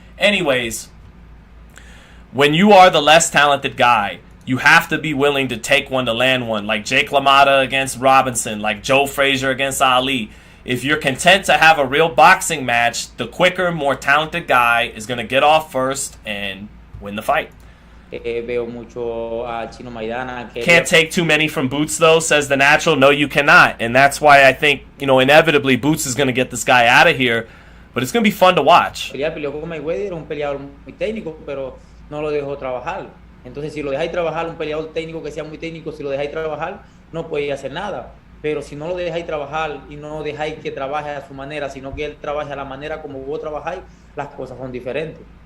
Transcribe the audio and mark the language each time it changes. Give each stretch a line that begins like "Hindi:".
English: Anyways, when you are the less talented guy, you have to be willing to take one to land one, like Jake LaMotta against Robinson, like Joe Frazier against Ali. If you're content to have a real boxing match, the quicker, more talented guy is going to get off first and win the fight.
Spanish: Veo mucho a Chino Maidana.
English: Can't take too many from Boots, though, says the natural. No, you cannot. And that's why I think, inevitably Boots is going to get this guy out of here. But it's going to be fun to watch.
Spanish: Peleó con Mayweather, era un peleador muy técnico, pero no lo dejó trabajar. Entonces, si lo dejáis trabajar, un peleador técnico que sea muy técnico, si lo dejáis trabajar, no podéis hacer nada. Pero si no lo dejáis trabajar y no dejáis que trabaje a su manera, sino que él trabaje a la manera como vos trabajáis, las cosas son diferentes.